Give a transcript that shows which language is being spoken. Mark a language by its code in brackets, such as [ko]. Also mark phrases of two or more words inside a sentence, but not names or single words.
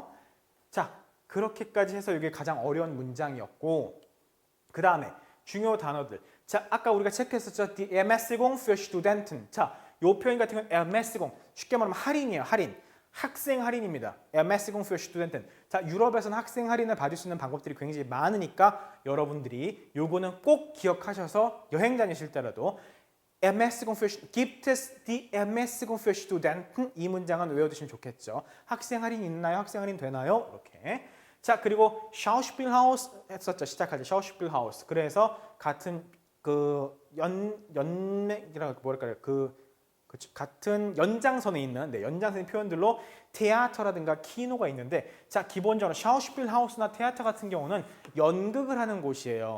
[ko] 자, 그렇게까지 해서 이게 가장 어려운 문장이었고 그 다음에 중요 단어들. 자, 아까 우리가 체크했었죠. [de] Die Ermäßigung für Studenten. [ko] 자, 요 표현 같은 건 Ermäßigung. 쉽게 말하면 할인이에요. 할인. 학생 할인입니다. [de] Ermäßigung für Studenten. [ko] 자, 유럽에서는 학생 할인을 받을 수 있는 방법들이 굉장히 많으니까 여러분들이 요거는 꼭 기억하셔서 여행 다니실 때라도 [de] Ermäßigung für gibt es die Ermäßigung für Studenten? [ko] 이 문장은 외워두시면 좋겠죠. 학생 할인 있나요? 학생 할인 되나요? 이렇게. 자, 그리고 Schauspielhaus 했었죠. 시작할 때 Schauspielhaus. 그래서 같은 연맥이라고 뭐랄까요? 같은 연장선에 있는 연장선의 표현들로 테아터라든가 키노가 있는데 자, 기본적으로 샤우슈필하우스나 테아터 같은 경우는 연극을 하는 곳이에요.